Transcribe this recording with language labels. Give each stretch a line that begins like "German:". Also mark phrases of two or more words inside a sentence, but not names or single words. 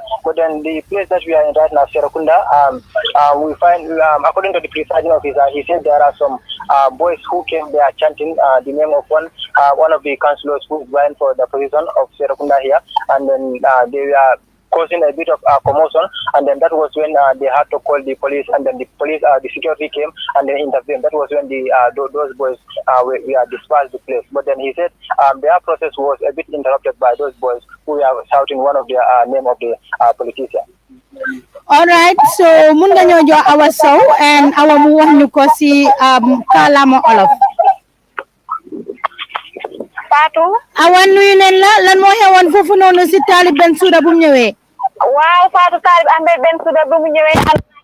English: But then the place that we are in right now, Serakunda, we find, according to the presiding officer, he said there are some boys who came there chanting the name of one of the councillors who is vying for the position of Serakunda here, and then they were causing a bit of commotion, and then that was when they had to call the police, and then the security came and then intervened. That was when those boys were dispersed the place. But then he said their process was a bit interrupted by those boys who were shouting one of the name of the politician. All right, so
Wolof: mun nga ñoo jox Awa Sow and Awa mu wax ñu ko si kàllaama Olof. Fatou. Awa nuyu nañ la, lan moo xewoon foofu noonu si Talib Bensouda bu mu ñëwee? Waaw Fatou, Talib Ahmed Bensouda bu mu ñëwee